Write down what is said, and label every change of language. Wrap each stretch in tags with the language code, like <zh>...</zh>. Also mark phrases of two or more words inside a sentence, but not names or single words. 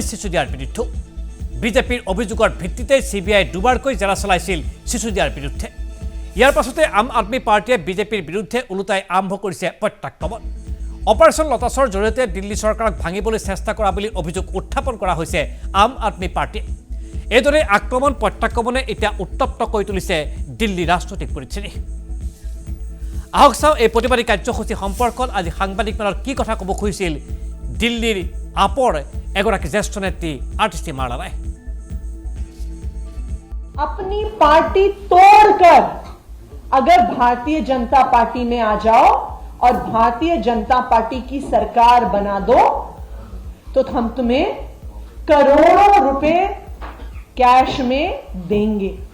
<as>সিসোদিয়াৰ বিৰুদ্ধে বিজেপিৰ অভিযোগৰ ভিত্তিতে সিবিআই দুবাৰকৈ জেৰা চলাইছিল সিসোদিয়াৰ বিৰুদ্ধে ইয়াৰ পাছতে আম আদমি পাৰ্টিয়ে বিজেপিৰ বিৰুদ্ধে ওলোটাই আৰম্ভ কৰিছে প্ৰত্যাক্ৰমণ অপাৰেশ্যন লতাছৰ জৰিয়তে দিল্লী চৰকাৰক ভাঙিবলৈ চেষ্টা কৰা বুলি অভিযোগ উত্থাপন কৰা হৈছে আম আদমি পাৰ্টিয়ে এইদৰে আক্ৰমণ প্ৰত্যাক্ৰমণে এতিয়া উত্তপ্ত কৰি তুলিছে দিল্লী ৰাজনৈতিক পৰিস্থিতি আহক চাওঁ এই প্ৰতিবাদী কাৰ্যসূচী সম্পৰ্কত আজি সাংবাদিকমেলত কি কথা ক'ব খুজিছিল দিল্লীৰ আপৰ এগৰাকী জ্যেষ্ঠ নেত্ৰী আতিশী মালানাই</as> <hi>अपनी पार्टी तोड़कर अगर भारतीय जनता पार्टी में आ जाओ और भारतीय जनता पार्टी की सरकार बना दो तो हम तुम्हें करोड़ों रुपए कैश में देंगे</hi>